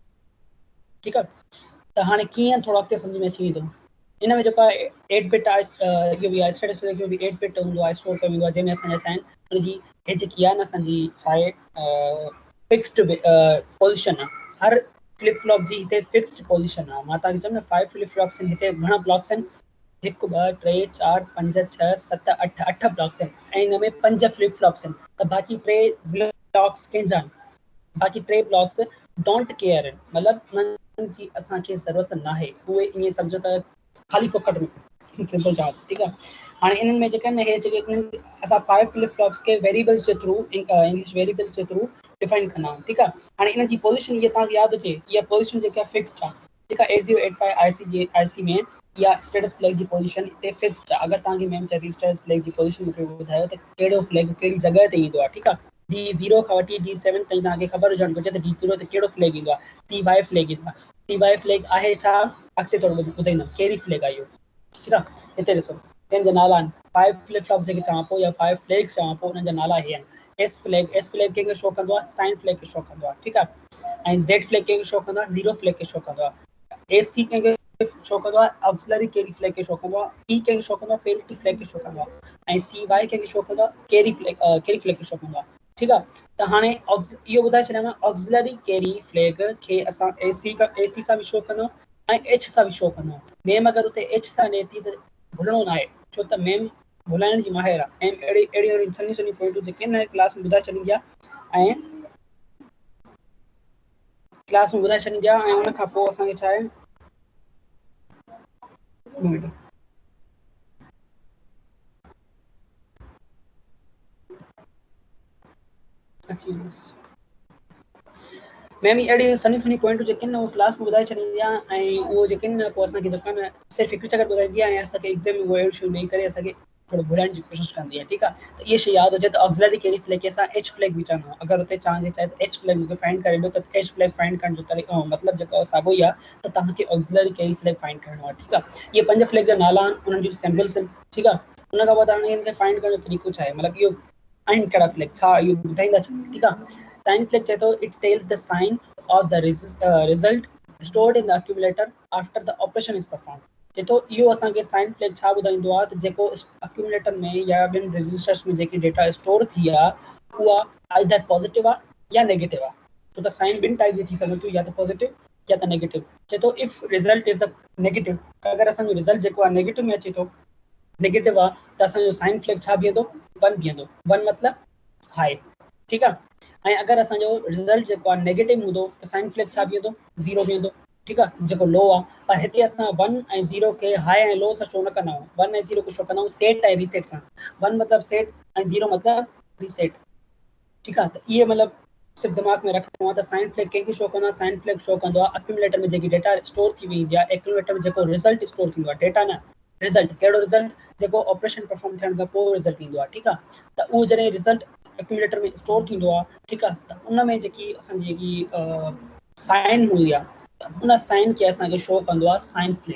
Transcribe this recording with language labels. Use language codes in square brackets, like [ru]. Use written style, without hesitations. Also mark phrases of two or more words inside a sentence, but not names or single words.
[sd] ठीकु आहे त हाणे कीअं थोरो अॻिते सम्झ में अची वेंदो इन में जेको आहे 8 बिट आहे इहो बि आहे [en] status flag [sd] जो बि 8 बिट हूंदो आहे स्टोर कयो वेंदो आहे जंहिंमें असांजा छा आहिनि हुनजी हे जेकी आहे न असांजी छा आहे [en] fixed position [sd] आहे हर [en] flip flop [sd] जी हिते [en] fixed position [sd] आहे मां तव्हांखे चयो न 5 [en] flip flops [sd] आहिनि हिते घणा ब्लॉक्स आहिनि 1 2 3 4 5 6 7 8 8 ब्लॉक्स आहिनि ऐं हिन में 5 [en] flip flops [sd] आहिनि त बाक़ी 3 ब्लॉक्स कंहिंजा आहिनि बाक़ी 3 ब्लॉक्स [en] don't care [sd] आहिनि मतिलबु उन्हनि जी असांखे ज़रूरत न आहे उहे ईअं सम्झो त ख़ाली फोकट में सिंपल जवाब ठीकु आहे हाणे इन्हनि में जेके आहिनि हे जेके असां 5 [en] flip flops [sd] के वेरिएबल्स जे थ्रू [en] English variables [sd] जे थ्रू डिफाइन कंदा आहियूं ठीकु आहे हाणे इन्हनि जी पोज़ीशन इहा तव्हांखे यादि हुजे इहा पोज़ीशन जेका आहे फिक्स्ड आहे ठीकु आहे 8085 IC में इहा स्टेटस फ्लैग जी पोज़ीशन हिते फिक्स्ड आहे अगरि तव्हांखे मैम चए [en] status flag [sd] जी पोज़ीशन मूंखे ॿुधायो त कहिड़ो फ्लैग कहिड़ी जॻह ते ईंदो आहे ठीकु आहे D0 खां वठी D7 ताईं तव्हांखे ख़बर हुजणु घुरिजे त D0 ते कहिड़ो फ्लैग ईंदो आहे TY फ्लैग ईंदो आहे TY फ्लैग आहे छा अॻिते थोरो ॿुधाईंदुमि कहिड़ी फ्लैग आहे इहो ठीकु आहे हिते ॾिसो हिन जा नाला आहिनि 5 [en] flip flops [sd] जेके चवां पोइ या 5 फ्लैग्स चवां पोइ हुननि जा नाला हे आहिनि [en] S flag [sd] कंहिंखे शो कंदो आहे [en] sign flag [sd] खे शो कंदो आहे ठीकु आहे ऐं [en] Z flag [sd] कंहिंखे शो कंदो आहे [en] 0 flag [sd] खे शो कंदो आहे AC कंहिंखे शो कंदो आहे [en] auxiliary carry flag [sd] खे शो कंदो आहे P कंहिंखे शो कंदो आहे [en] parity flag [sd] खे शो कंदो आहे ऐं CY कंहिंखे शो कंदो आहे [en] carry flag [sd] खे शो कंदो आहे ठीकु आहे त हाणे इहो ॿुधाए छॾियां [en] auxiliary carry flag [sd] खे असां AC सां बि शो कंदो ऐं H सां बि शो कंदो मेम अगरि हुते H सां ॾिए थी त भुलिणो न आहे छो त मेम भुलाइण जी माहिर आहे ऐं अहिड़ी सन्ही सन्ही पॉइंटूं जेके आहिनि क्लास में ॿुधाए छॾींदी आहे ऐं क्लास में ॿुधाए छॾींदी आहे ऐं हुन खां पोइ असांखे छा आहे मैम अहिड़ी सन्ही सन्ही पॉइंटूं जेके आहिनि उहो क्लास में ॿुधाए छॾींदी आहे ऐं उहो जेके आहिनि पोइ असांखे जेका न सिर्फ़ु हिकु चकर ॿुधाईंदी आहे ऐं असांखे एग्ज़ाम में उहो अहिड़ियूं शयूं ॾेई करे असांखे थोरो भुलाइण जी कोशिशि कंदी आहे ठीकु आहे त इहा शइ यादि हुजे त [en] auxiliary carry flag [sd] खे असां [en] H flag [sd] बि चवंदा आहियूं अगरि हुते तव्हांखे चाहे त [en] H flag [sd] मूंखे फाइंड करे ॾियो त [en] H flag [sd] फाइंड करण जो तरीक़ो मतिलबु जेको साॻियो ई आहे त तव्हांखे [en] auxiliary carry flag [sd] फाइंड करणो आहे ठीकु आहे इहे 5 फ्लैग जा नाला आहिनि उन्हनि जूं सिंबल्स आहिनि ठीकु आहे उन खां बाद हाणे हिनखे फाइंड करण जो तरीक़ो छा आहे, मतिलबु इहो आहिनि कहिड़ा फ्लैग, छा इहो ॿुधाईंदा छा? ठीकु आहे। [en] sign flag [sd] चए थो [en] it tells the sign of the result stored in the accumulator after the operation is performed। [sd] चए थो इहो असांखे [en] sign flag [sd] छा ॿुधाईंदो आहे त जेको अक्यूमुलेटर में या ॿिनि रजिस्टर्स में जेकी डेटा स्टोर थी आहे उहा आइदर पॉजिटिव आहे या नेगेटिव आहे। छो त साइन ॿिनि टाइप जी थी सघे थी, या त पॉजिटिव या त नेगेटिव। चए थो [en] if result is the negative, [sd] अगरि असांजो रिज़ल्ट जेको आहे नेगेटिव में अचे थो, नेगेटिव आहे त असांजो [en] sign flag [sd] छा बीहंदो? 1 बीहंदो। 1 मतिलबु हाई। ठीकु आहे। ऐं अगरि असांजो रिज़ल्ट जेको आहे नेगेटिव हूंदो त [en] sign flag [sd] छा बीहंदो? 0 बीहंदो। ठीकु आहे, जेको लो आहे। पर हिते असां 1 ऐं 0 खे हाई ऐं लो सां छो न कंदा आहियूं? 1 ऐं 0 खे छो कंदा आहियूं? सेट ऐं रीसेट सां। 1 मतिलबु सेट ऐं 0 मतिलबु रीसेट। ठीकु आहे। त इहे मतिलबु सिर्फ़ु दिमाग़ में रखिणो आहे त [en] sign flag [sd] कंहिंखे शो कंदो आहे? [en] sign flag [sd] शो कंदो आहे अक्यूमुलेटर में जेकी [en] data store [sd] थी वेंदी आहे, एक्यूमुलेटर में जेको रिज़ल्ट स्टोर थींदो आहे, डेटा न रिज़ल्ट। कहिड़ो रिज़ल्ट? जेको ऑपरेशन परफॉर्म थियण खां पोइ रिज़ल्ट ईंदो आहे। ठीकु आहे। त उहो जॾहिं रिज़ल्ट एक्यूमुलेटर में स्टोर थींदो आहे, ठीकु आहे, त उन में जेकी असांजी जेकी साइन हूंदी आहे, त उन साइन खे असांखे शो कंदो आहे [en] sign flag.